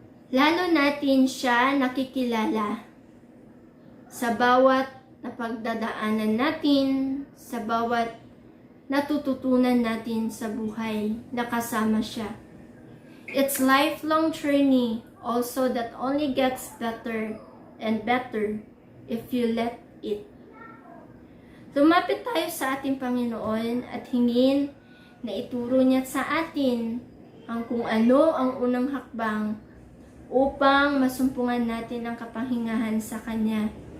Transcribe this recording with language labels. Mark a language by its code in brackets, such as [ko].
[tl] Lalo natin siya nakikilala sa bawat napagdadaanan natin, sa bawat natututunan natin sa buhay na kasama siya. [en] It's lifelong journey also that only gets better and better if you let it. [tl] Lumapit tayo sa ating Panginoon at hingin na ituro niya sa atin ang kung ano ang unang hakbang upang masumpungan natin ang kapahingahan sa Kanya.